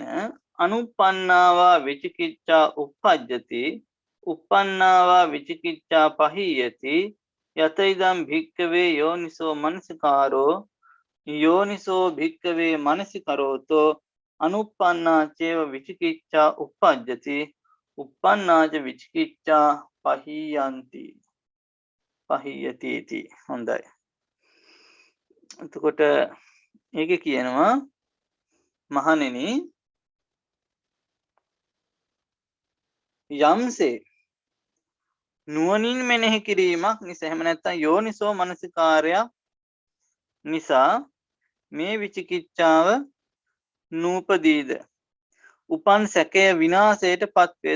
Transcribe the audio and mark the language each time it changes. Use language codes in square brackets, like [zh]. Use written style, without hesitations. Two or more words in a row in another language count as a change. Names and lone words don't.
[pi] අනුප්පන්නාවා විචිකිච්ඡා uppajjati uppannāvā viචිකිච්ඡා පහීයති යත ඉදම් භික්කවේ යෝනිසෝ මනසිකාරෝ යෝනිසෝ භික්කවේ මනසිකරෝතෝ අනුප්පන්නා චේව විචිකිච්ඡා uppajjati uppannāච විචිකිච්ඡා පහීයන්ති පහීයති इति. [si] හොඳයි. එතකොට ඒක කියනවා මහණෙනි යම්සේ නුවණින් මෙනෙහි කිරීමක් නිසා එහෙම නැත්නම් යෝනිසෝ මනසිකාරයක් නිසා මේ විචිකිච්ඡාව නූපදීද උපන් සැකය විනාශයට පත් වේද.